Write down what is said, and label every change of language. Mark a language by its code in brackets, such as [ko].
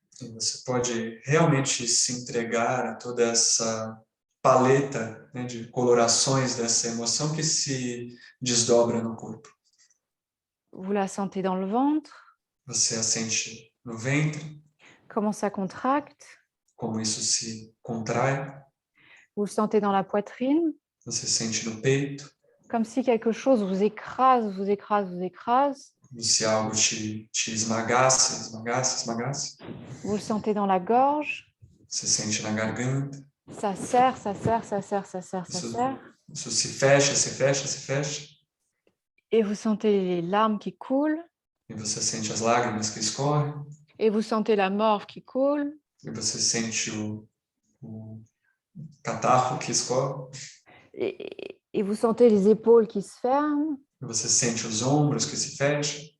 [pt] E você pode realmente se entregar a toda essa paleta, né, de colorações dessa emoção que se desdobra no corpo. [fr] Vous la sentez dans le ventre. [pt] Você a sente no ventre. [fr] Comment ça contracte. [pt] Como isso se contrai. [fr] Vous le sentez dans la poitrine, [pt] Você sente no peito, [fr] comme si quelque chose vous écrase, vous écrase, vous écrase. [pt] como se algo te esmagasse, esmagasse, esmagasse. [fr] Vous le sentez dans la gorge. [pt] Você sente na garganta. [fr] Ça serre, ça serre, ça serre, ça serre, ça serre. [pt] Isso se fecha, se fecha, se fecha. [fr] Et vous sentez les larmes qui coulent. [pt] E você sente as lágrimas que escorrem. [fr] Et vous sentez la morve qui coule. [pt] E você sente o catarro que escorre. [fr] Et vous sentez les épaules qui se ferment. [pt] E você sente os ombros que se fecham.